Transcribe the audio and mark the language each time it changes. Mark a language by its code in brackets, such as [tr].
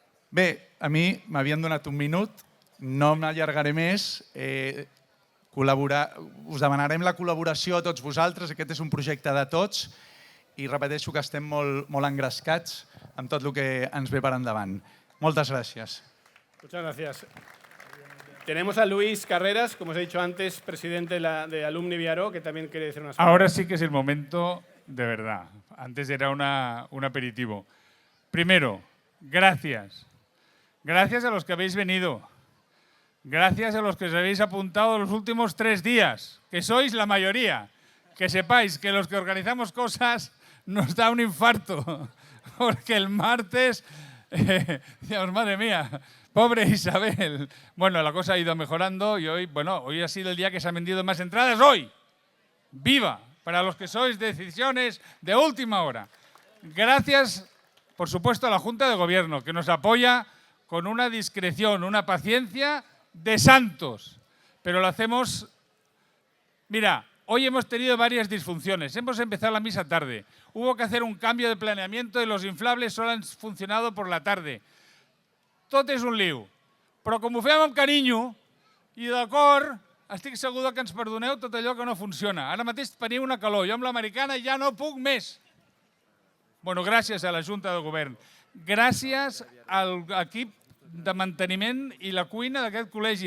[ca] Bé, a mi m'havien donat un minut, no m'allargaré més. Us demanarem la col·laboració a tots vosaltres, aquest és un projecte de tots i repeteixo que estem molt engrescats amb tot el que ens ve per endavant. Moltes gràcies. [es] Muchas gracias. Tenemos a Luis Carreras, como os he dicho antes, presidente de Alumni Viaró, que también quiere decir unas palabras. Ahora sí que es el momento de verdad. Antes era un aperitivo. Primero, gracias. Gracias a los que habéis venido. Gracias a los que os habéis apuntado los últimos 3 días, que sois la mayoría. Que sepáis que los que organizamos cosas nos da un infarto. Porque el martes, decíamos, madre mía, pobre Isabel. Bueno, la cosa ha ido mejorando y hoy ha sido el día que se han vendido más entradas. ¡Hoy! ¡Viva! Para los que sois de decisiones de última hora. Gracias, por supuesto, a la Junta de Gobierno, que nos apoya con una discreción, una paciencia de santos. Pero lo hacemos... Mira, hoy hemos tenido varias disfunciones. Hemos empezado la misa tarde. Hubo que hacer un cambio de planeamiento y los inflables solo han funcionado por la tarde. [ca] Tot és un liu. Però com ho fem amb carinyo i d'acord, estic segur que ens perdoneu tot allò que no funciona. Ara mateix teniu una calor. Jo amb l'americana ja no puc més. Bueno, gràcies a la Junta de Govern. Gràcies a l'equip de manteniment i la cuina d'aquest col·legi.